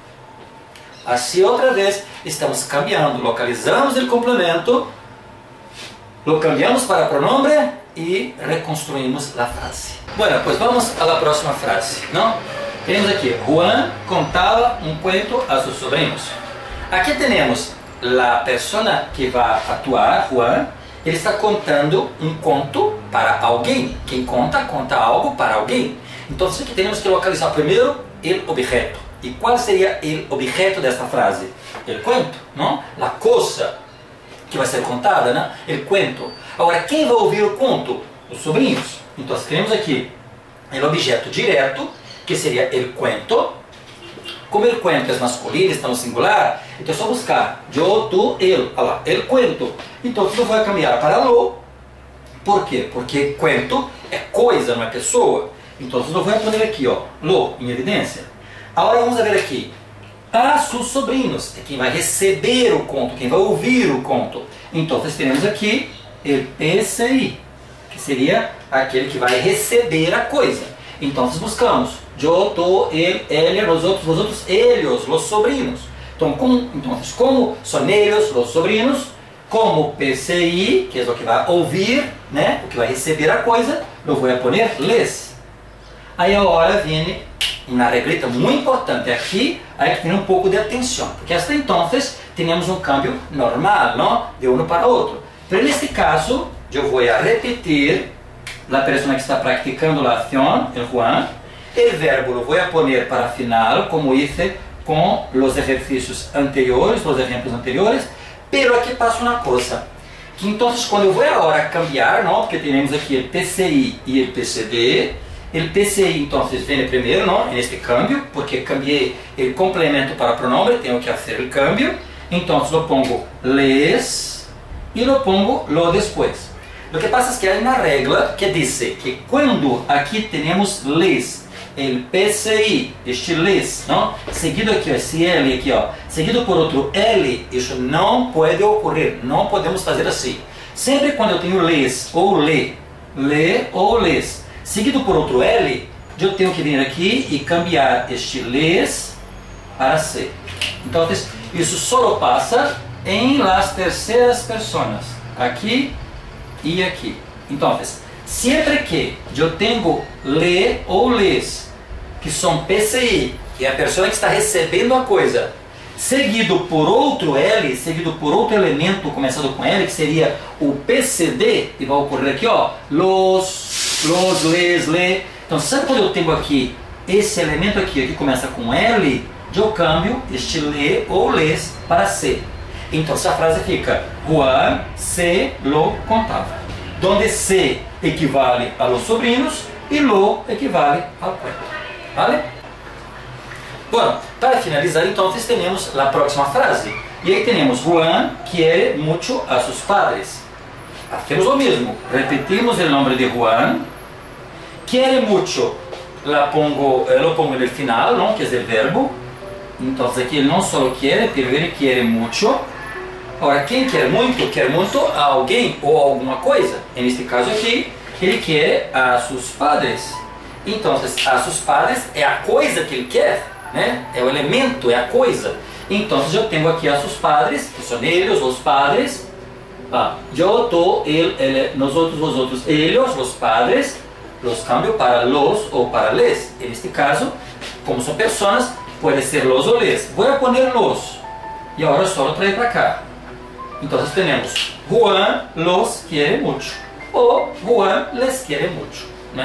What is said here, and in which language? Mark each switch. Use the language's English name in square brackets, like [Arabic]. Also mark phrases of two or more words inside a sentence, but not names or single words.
[Spanish] Así otra vez estamos cambiando, localizamos el complemento, lo cambiamos para pronombre y reconstruimos la frase. Bueno, pues vamos a la próxima frase, ¿no? Tenemos aquí, Juan contaba un cuento a sus sobrinos. Aquí tenemos la persona que va a actuar, Juan. [Portuguese] Ele está contando um conto para alguém. Quem conta, conta algo para alguém. Então, aqui temos que localizar primeiro o objeto. E qual seria o objeto desta frase? O cuento, não? A coisa que vai ser contada, né? O cuento. Agora, quem vai ouvir o conto? Os sobrinhos. Então, temos aqui o objeto direto, que seria o cuento. Como o cuento é masculino, está no singular, então é só buscar eu, tu, ele. Olha lá, [Spanish] el cuento. [Portuguese] Então eu vou cambiar para lo. Por quê? Porque cuento é coisa, não é pessoa. Então eu vou pôr aqui, ó, lo, em evidência. Agora vamos ver aqui. A seus sobrinhos é quem vai receber o conto, quem vai ouvir o conto. Então temos aqui o PCI, que seria aquele que vai receber a coisa. Então buscamos eu, tu, ele, ela, nós outros, [Spanish] vosotros, ellos, los sobrinos. [Portuguese] Então, como são eles, os sobrinos, como PCI, que é o que vai ouvir, né, o que vai receber a coisa, eu vou pôr les. Aí agora vem uma reglita muito importante aqui, aí que tem um pouco de atenção, porque hasta então temos um câmbio normal, não? De um para outro. Mas neste caso, eu vou repetir a pessoa que está praticando a ação, o Juan. [Spanish] El verbo lo voy a poner para final, como hice con los ejercicios anteriores, los ejemplos anteriores, pero aquí pasa una cosa, que entonces cuando yo voy ahora a cambiar, ¿no? Porque tenemos aquí el PCI y el PCD, el PCI entonces viene primero, ¿no? En este cambio, porque cambié el complemento para pronombre, tengo que hacer el cambio, entonces lo pongo les y lo pongo lo después. Lo que pasa es que hay una regla que dice que cuando aquí tenemos les, el PCI, este les, ¿no? [Portuguese] Seguido aqui, esse L aqui, ó, seguido por outro L, isso não pode ocorrer, não podemos fazer assim. Sempre quando eu tenho les ou le ou les, seguido por outro L, eu tenho que vir aqui e [Spanish] cambiar este les [Portuguese] para C. Então, isso só passa em las terceiras pessoas, aqui e aqui. Então, sempre que eu tenho le ou les, que são PCI, que é a pessoa que está recebendo a coisa, seguido por outro L, seguido por outro elemento começando com L, que seria o PCD, que vai ocorrer aqui, ó, [Spanish] los, les, le. [Portuguese] Então, sabe quando eu tenho aqui esse elemento aqui, que começa com L, eu cambio este le ou les para C. Então, essa frase fica, [Spanish] Juan se lo contava. Donde C equivale a los sobrinos e lo equivale ao cuento. Vale? Bueno, para finalizar entonces tenemos la próxima frase. Y ahí tenemos Juan quiere mucho a sus padres. Hacemos lo mismo, repetimos el nombre de Juan. Quiere mucho, lo pongo en el final, ¿no? Que es el verbo. Entonces aquí él no solo quiere, pero él quiere mucho. Ahora, [Portuguese] quem quer muito a alguém ou alguma coisa. Neste caso aqui, ele quer a seus padres. Então, a seus padres é a coisa que ele quer, né? É o elemento, é a coisa. Então, eu tenho aqui a seus padres, que são eles, os padres. Eu, tu, ele, nós outros, vosotros, eles, os padres. [Spanish] los cambio para los o para les. En este caso, como son personas, puede ser los o les. Voy a poner los y ahora solo traer para acá. Entonces tenemos Juan los quiere mucho o Juan les quiere mucho, ¿no?